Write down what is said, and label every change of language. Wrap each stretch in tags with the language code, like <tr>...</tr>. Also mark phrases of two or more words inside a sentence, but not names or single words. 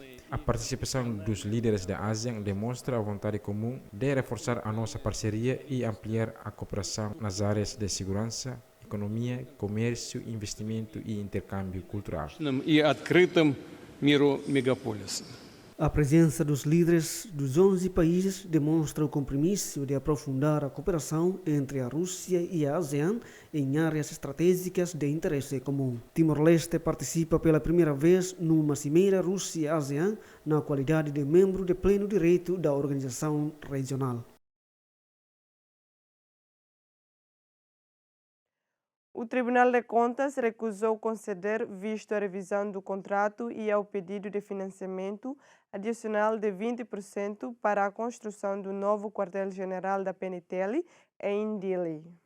<pt>A participação dos líderes da ASEAN demonstra a vontade comum de reforçar a nossa parceria e ampliar a cooperação nas áreas de segurança, economia, comércio, investimento e intercâmbio cultural.</pt> <ru>и открытым миру мегаполиса.</ru> <pt>A presença dos líderes dos 11 países demonstra o compromisso de aprofundar a cooperação entre a Rússia e a ASEAN em áreas estratégicas de interesse comum. Timor-Leste participa pela primeira vez numa cimeira Rússia-ASEAN na qualidade de membro de pleno direito da organização regional. O Tribunal de Contas recusou conceder visto à revisão do contrato e ao pedido de financiamento adicional de 20% para a construção do novo quartel-general da PNTL em Dili.</pt>